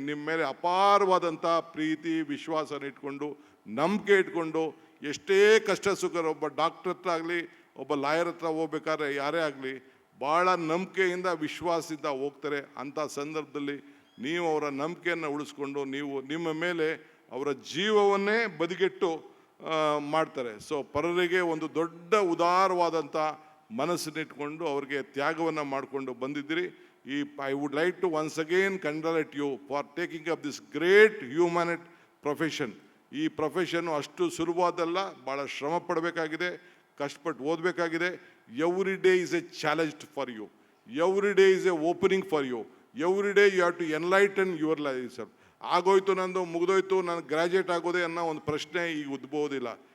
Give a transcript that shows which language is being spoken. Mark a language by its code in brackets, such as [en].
[kn] ನಿಮ್ಮ ಮೇಲೆ ಅಪಾರವಾದಂಥ ಪ್ರೀತಿ ವಿಶ್ವಾಸನ ಇಟ್ಕೊಂಡು, ನಂಬಿಕೆ ಇಟ್ಕೊಂಡು, ಎಷ್ಟೇ ಕಷ್ಟ ಸುಖ, ಒಬ್ಬ ಡಾಕ್ಟರ್ ಹತ್ರ ಆಗಲಿ, ಒಬ್ಬ ಲಾಯರ್ ಹತ್ರ ಹೋಗ್ಬೇಕಾದ್ರೆ ಯಾರೇ ಆಗಲಿ, ಭಾಳ ನಂಬಿಕೆಯಿಂದ ವಿಶ್ವಾಸದಿಂದ ಹೋಗ್ತಾರೆ. ಅಂಥ ಸಂದರ್ಭದಲ್ಲಿ ನೀವು ಅವರ ನಂಬಿಕೆಯನ್ನು ಉಳಿಸ್ಕೊಂಡು ನೀವು ನಿಮ್ಮ ಮೇಲೆ ಅವರ ಜೀವವನ್ನೇ ಬದಿಗೆಟ್ಟು ಮಾಡ್ತಾರೆ. ಸೊ ಪರರಿಗೆ ಒಂದು ದೊಡ್ಡ ಉದಾರವಾದಂಥ ಮನಸ್ಸನ್ನಿಟ್ಕೊಂಡು ಅವ್ರಿಗೆ ತ್ಯಾಗವನ್ನು ಮಾಡಿಕೊಂಡು ಬಂದಿದ್ದೀರಿ. [en] I would like to once again congratulate you for taking up this great human profession. [kn] ಈ ಪ್ರೊಫೆಷನ್ನು ಅಷ್ಟು ಸುಲಭವಾದಲ್ಲ, ಭಾಳ ಶ್ರಮ ಪಡಬೇಕಾಗಿದೆ, ಕಷ್ಟಪಟ್ಟು ಓದಬೇಕಾಗಿದೆ. [en] Every day is a challenge for you, every day is a opening for you, every day you have to enlighten your life sir. [kn] ಆಗೋಯ್ತು ನಂದು, ಮುಗಿದೋಯ್ತು, ನಾನು graduate ಆಗೋದೇ ಅನ್ನೋ ಒಂದು ಪ್ರಶ್ನೆ ಈಗ ಉದ್ಭವೋದಿಲ್ಲ.